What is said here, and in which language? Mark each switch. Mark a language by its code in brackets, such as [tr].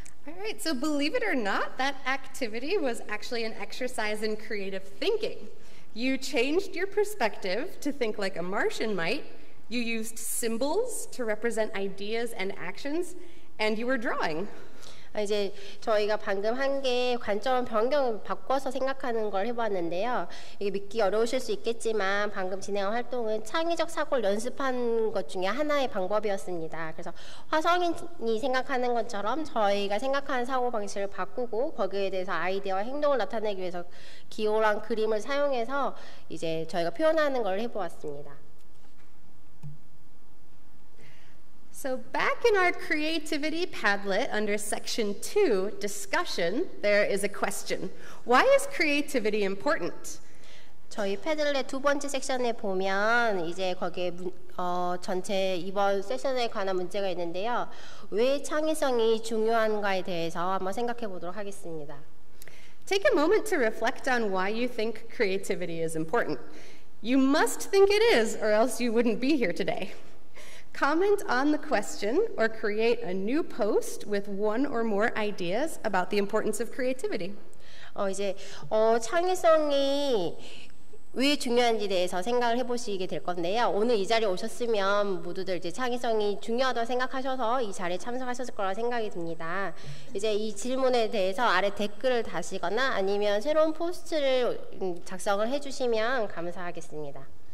[en] All right, so believe it or not, that activity was actually an exercise in creative thinking. You changed your perspective to think like a Martian might, you used symbols to represent ideas and actions, and you were drawing. [ko] 이제 저희가 방금 한 게 관점 변경을 바꿔서 생각하는 걸 해봤는데요. 이게 믿기 어려우실 수 있겠지만 방금 진행한 활동은 창의적 사고를 연습한 것 중에 하나의 방법이었습니다. 그래서 화성인이 생각하는 것처럼 저희가 생각하는 사고 방식을 바꾸고 거기에 대해서 아이디어와 행동을 나타내기 위해서 기호랑 그림을 사용해서 이제 저희가 표현하는 걸 해보았습니다. [en] So back in our creativity Padlet under section 2, discussion, there is a question. Why is creativity important? [ko] 저희 패들렛 두 번째 섹션에 보면 이제 거기에 전체 이번 세션에 관한 문제가 있는데요. 왜 창의성이 중요한가에 대해서 한번 생각해 보도록 하겠습니다. [en] Take a moment to reflect on why you think creativity is important. You must think it is, or else you wouldn't be here today. Comment on the question or create a new post with one or more ideas about the importance of creativity. [ko] 이제 창의성이 왜 중요한지에 대해서 생각을 해보시게 될 건데요. 오늘 이 자리에 오셨으면 모두들 이제 창의성이 중요하다고 생각하셔서 이 자리에 참석하셨을 거라 생각이 듭니다. 이제 이 질문에 대해서 아래 댓글을 다시거나 아니면 새로운 포스트를 작성을 해주시면 감사하겠습니다.